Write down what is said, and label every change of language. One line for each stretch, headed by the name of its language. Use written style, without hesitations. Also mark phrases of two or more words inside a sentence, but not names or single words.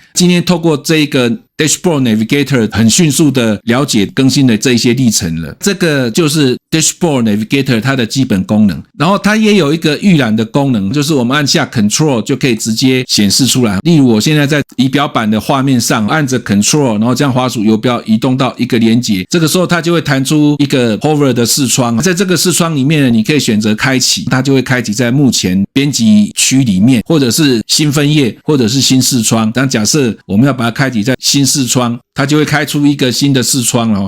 Chinese: 今天透过這個 Dashboard Navigator 很迅速的了解更新的這一些歷程了。這個就是 Dashboard Navigator 它的基本功能。然後它也有一個預覽的功能，就是我們按下 Control 就可以直接顯示出來。例如我現在在儀表板的畫面上按着 Control，然後將滑鼠游標移動到一個連結，這個時候它就會彈出一個 Hover 的視窗。在這個視窗裡面呢，你可以選擇開啟，它就會開啟在目前編輯區裡面，或者是新分頁，或者是新視窗。當假設我們要把它開啟在新視窗，它就會開出一個新的視窗哦。